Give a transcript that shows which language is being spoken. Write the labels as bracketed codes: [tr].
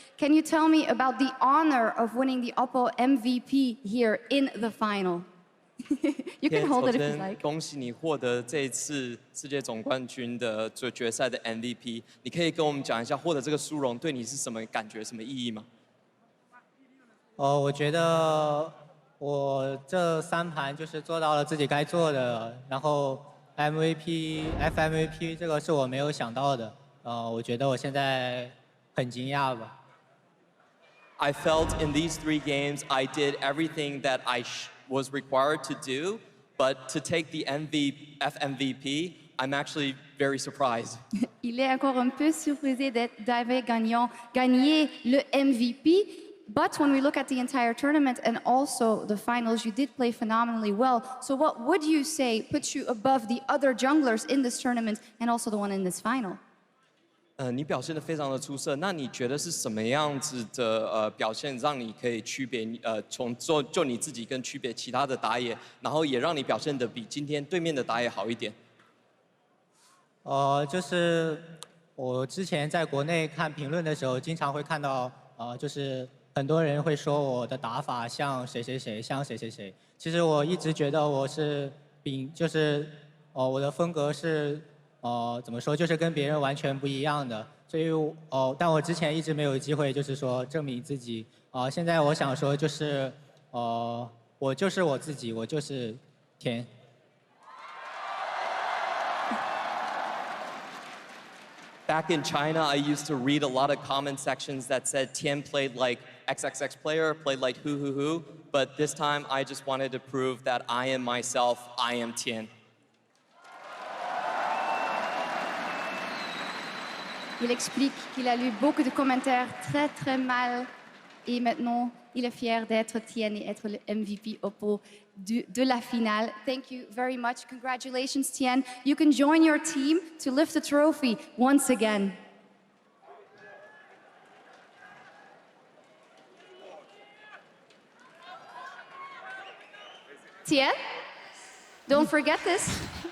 [en] Can you tell me about the honor of winning the Oppo MVP here in the final? You can hold it if you like. [zh] 恭喜你获得这一次世界总冠军的决赛的 MVP。你可以跟我们讲一下获得这个殊荣对你是什么感觉、什么意义吗？我觉得我这3盘就是做到了自己该做的，然后 FMVP 这个是我没有想到的，我觉得我现在很惊讶吧。 [en] I felt in these 3 games I did everything that I was required to do, but to take the FMVP, I'm actually very surprised. [fr] Il est encore un peu surprisé d'avoir gagné le MVP. [en] But when we look at the entire tournament and also the finals, you did play phenomenally well. So what would you say puts you above the other junglers in this tournament and also the one in this final? [zh] 你表现得非常的出色，那你觉得是什么样子的表现让你可以区别从就你自己跟区别其他的打野，然后也让你表现得比今天对面的打野好一点？就是我之前在国内看评论的时候，经常会看到就是很多人会说我的打法像谁谁谁，像谁谁谁。其实我一直觉得我是就是我的风格是怎么说，就是跟别人完全不一样的。所以但我之前一直没有机会，就是说证明自己。现在我想说就是我就是我自己，我就是天。 [en] Back in China, I used to read a lot of comment sections that said Tian played like XXX player, played like who, but this time I just wanted to prove that I am myself, I am Tian. [fr] Il explique qu'il a lu beaucoup de commentaires très très mal et maintenant il est fier d'être Tien et être le MVP Oppo de la finale. [en] Thank you very much. Congratulations, Tien. You can join your team to lift the trophy once again. Tien, don't forget this.